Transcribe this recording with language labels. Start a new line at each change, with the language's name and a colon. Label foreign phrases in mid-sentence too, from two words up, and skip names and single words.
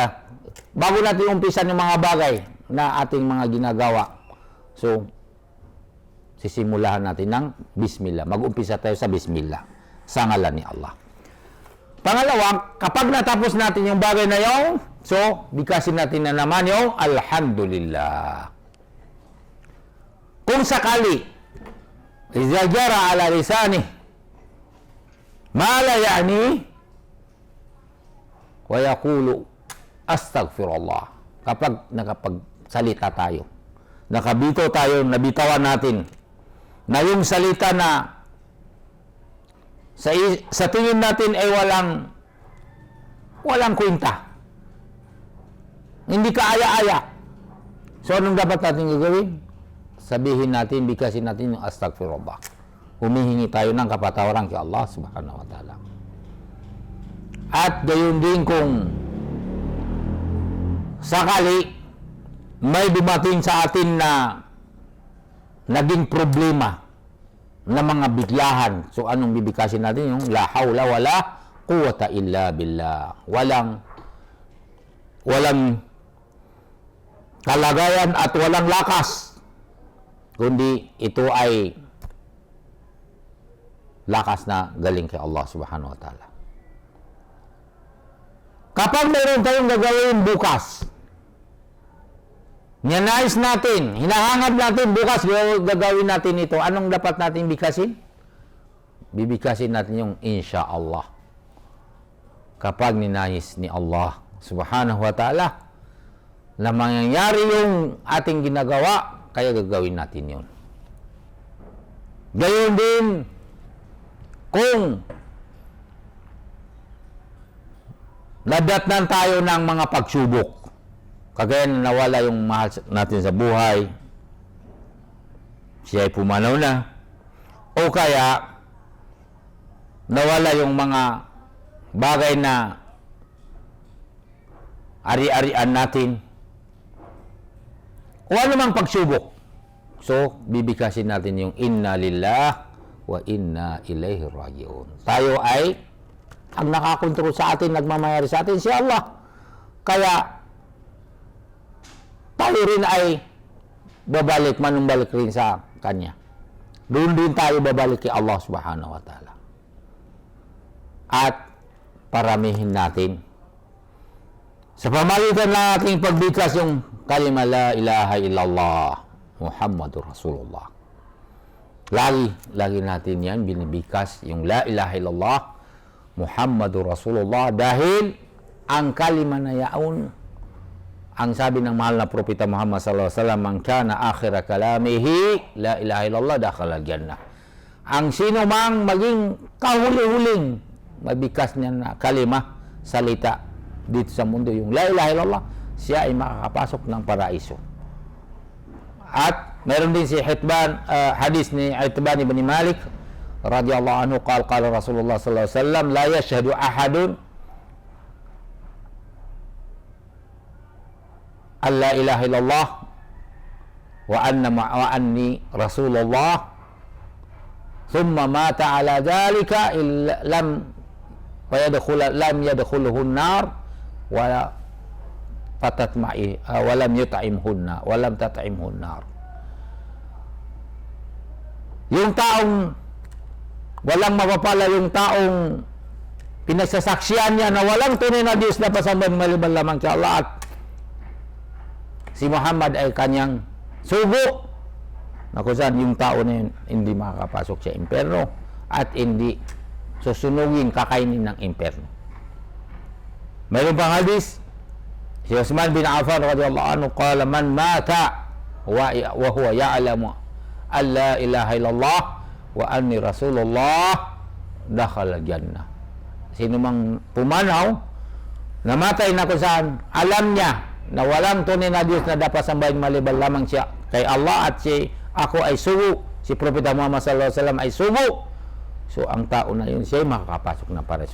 Filipino: Bago natin umpisan yung mga bagay na ating mga ginagawa, So, sisimulahan natin ng Bismillah. Mag-umpisa tayo sa Bismillah. Sa ngalan ni Allah. Pangalawa, kapag natapos natin yung bagay na yun, so, bigkasin natin na naman yung Alhamdulillah. Kung sakali,
Arabic: إذا جرى على لساني ما لا يعني ويقول أستغفر الله.
Filipino: Kapag nakapagsalita tayo, nakabito tayo, nabitawan natin na yung salita na sa tingin natin ay walang kwenta, hindi ka aya-aya. So, anong dapat natin gagawin? Sabihin natin, bigkasin natin yung astaghfirullah. Humihingi tayo ng kapatawaran kay Allah
Arabic: سبحانه وتعالى.
Filipino: At gayon din kung sakali may dumating sa atin na naging problema na mga biglahan. So, anong bibigkasin natin? Yung
Arabic: لا حول ولا قوة إلا بالله.
Filipino: Walang kalagayan at walang lakas, kundi ito ay lakas na galing kay Allah
Arabic: سبحانه وتعالى.
Filipino: Kapag mayroon tayong gagawin bukas, nyanais natin, hinahangad natin bukas gagawin natin ito, anong dapat natin bigkasin? Bibigkasin natin yung insyaallah. Kapag ninais ni Allah
Arabic: سبحانه وتعالى
Filipino: na mangyayari yung ating ginagawa, kaya gagawin natin yun. Gayon din kung nadatnan tayo ng mga pagsubok, kagaya na nawala yung mahal natin sa buhay, siya ay pumanaw na, o kaya nawala yung mga bagay na ari-arian natin, o anumang pagsubok. So, bibigkasin natin yung
Arabic: إنا لله وإنا إليه راجعون.
Filipino: Tayo ay, ang nakakontrol sa atin, nagmamayari sa atin, si Allah. Kaya, tayo rin ay babalik, manumbalik rin sa Kanya. Doon din tayo babalik kay Allah
Arabic: سبحانه وتعالى.
Filipino: At paramihin natin sa pamalitan ng ating pagbigkas yung kalima
Arabic: لا إله إلا الله محمد رسول الله.
Filipino: Lagi natin yan binibigkas yung
Arabic: لا إله إلا الله محمد رسول الله,
Filipino: dahil ang kalima na yaon, ang sabi ng mahal na propeta Muhammad
Arabic: صلى الله عليه وسلم من كان آخر كلامه لا إله إلا الله دخل الجنة.
Filipino: Ang sino mang maging kahuli-huling mabigkas niya na kalima, salita dito sa mundo, yung
Arabic: لا إله إلا الله,
Filipino: siya ay makakapasok ng paraiso. At meron din si hadis ni Itban ibn Malik
Arabic: رضي الله عنه قال رسول الله صلى الله عليه وسلم لا يشهد أحد أن لا إله إلا الله وأني رسول الله ثم مات على ذلك لم يدخله النار ولا فتطمعي ولم يطعمهن ولم تطعمهن نار.
Filipino: Yung taong walang mapapala, yung taong pinagsasaksiyan niya na walang tunay na Diyos na pasambahan maliban lamang kay Allah, at si Muhammad ay kanyang sugo, na kung saan yung tao na yun hindi makakapasok sa impyerno at hindi susunugin, kakainin ng impyerno. Mayroon pang hadis, si Uthman bin Affan
Arabic: رضي الله عنه قال من مات وهو يعلم أن لا إله إلا الله وأني رسول الله دخل جنة.
Filipino: Sino mang pumanaw, namatay na kung saan alam niya na walang tunay na Diyos na dapat sambahin maliban lamang siya kay Allah, at ako ay sugo, si Propeta Muhammad
Arabic: صلى الله عليه وسلم
Filipino: ay sugo, so ang tao na yun, siya ay makakapasok na paraiso.